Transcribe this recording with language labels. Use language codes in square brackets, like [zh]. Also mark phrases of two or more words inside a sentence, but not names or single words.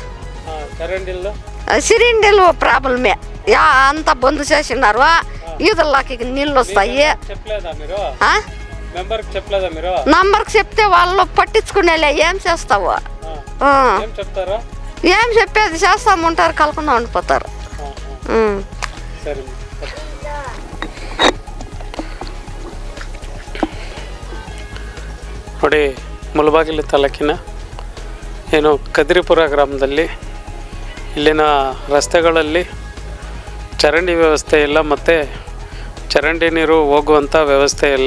[te] సిలిండర్లు ప్రాబ్లమే, అంతా బంద్ చేసినారు. ఈదుల్లోకి నీళ్ళు వస్తాయి. మెంబర్కి చెప్పలేదా మీరు? నంబర్కి చెప్తే వాళ్ళు పట్టించుకునేలే, ఏం చేస్తావు? ఏం చెప్తారు? ఏం చెప్పేది చేస్తామంటారు, కలకుండా ఉండిపోతారు. సరే. [kn] ನೋಡಿ ಮುಳಬಾಗಿಲು ತಾಲೂಕಿನ ಏನು ಕದ್ರಿಪುರ ಗ್ರಾಮದಲ್ಲಿ ಇಲ್ಲಿನ ರಸ್ತೆಗಳಲ್ಲಿ ಚರಂಡಿ ವ್ಯವಸ್ಥೆ ಇಲ್ಲ ಮತ್ತು ಚರಂಡಿ ನೀರು ಹೋಗುವಂಥ ವ್ಯವಸ್ಥೆ ಇಲ್ಲ.